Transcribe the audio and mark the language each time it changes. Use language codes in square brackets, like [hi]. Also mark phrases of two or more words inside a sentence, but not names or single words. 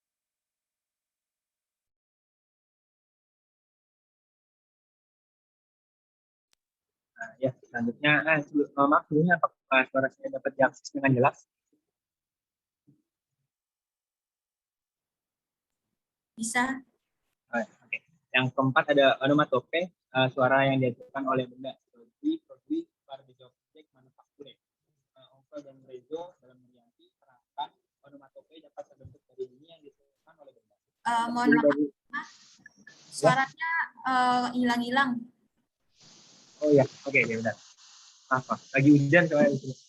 [id] Nah, ya, selanjutnya, maaf sebelumnya apakah suara saya dapat diakses dengan jelas? Bisa. Oke. Yang keempat ada onomatope, suara yang dihasilkan oleh benda. [fr] Produit par des objets manufacturés. [id] Onkel dan Rezo dalam Nuryanti terangkan onomatope dapat terbentuk dari bunyi yang dihasilkan oleh benda. Mohon maaf, suaranya hilang-hilang. Oh ya, oke, benar. Apa? Lagi hujan soalnya di sini.